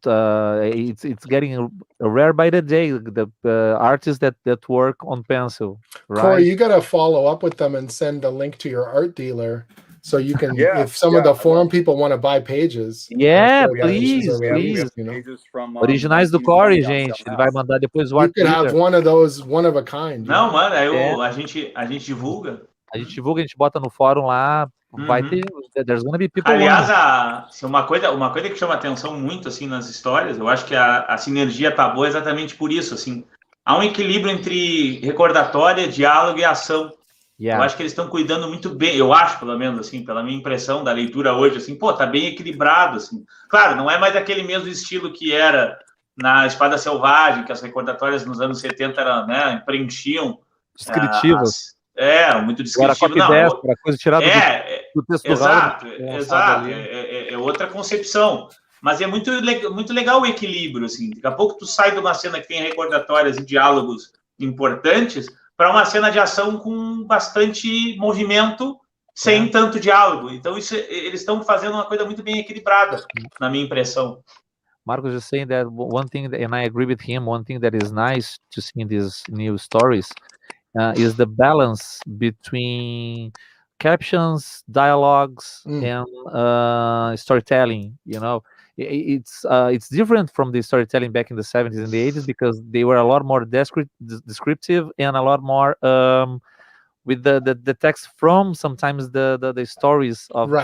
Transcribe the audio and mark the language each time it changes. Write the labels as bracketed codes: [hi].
[en] It's getting rare by the day. The artists that work on pencil. Right? Cory, you got to follow up with them and send a link to your art dealer. So you can, if some of the forum people want to buy pages. Please. You know? From, [pt] originais do Cory, gente. Ele vai mandar depois o [en] art dealer. You can have one of those, one of a kind. [pt] Não, mano, a gente divulga. A gente divulga, a gente bota no fórum lá. vai ter, [en] there's gonna be people [pt] Aliás, uma coisa que chama atenção muito, assim, nas histórias, eu acho que a sinergia tá boa exatamente por isso, assim. Há um equilíbrio entre recordatória, diálogo e ação. Eu acho que eles estão cuidando muito bem, eu acho, pelo menos, assim, pela minha impressão da leitura hoje, assim, pô, tá bem equilibrado, assim. Claro, não é mais aquele mesmo estilo que era na Espada Selvagem, que as recordatórias nos anos 70 eram, né, preenchiam... descritivas. Muito descritivo. Não, era coisa tirada do texto do exato, é outra concepção. Mas é muito legal o equilíbrio, assim. Daqui a pouco tu sai de uma cena que tem recordatórias e diálogos importantes para uma cena de ação com bastante movimento, sem tanto diálogo. Então, eles estão fazendo uma coisa muito bem equilibrada, na minha impressão. [en] Marcos is saying that one thing, and I agree with him, one thing that is nice to see in these new stories is the balance between captions, dialogues, and storytelling. You know, it's different from the storytelling back in the 70s and the 80s because they were a lot more descriptive and a lot more with the text from sometimes the stories of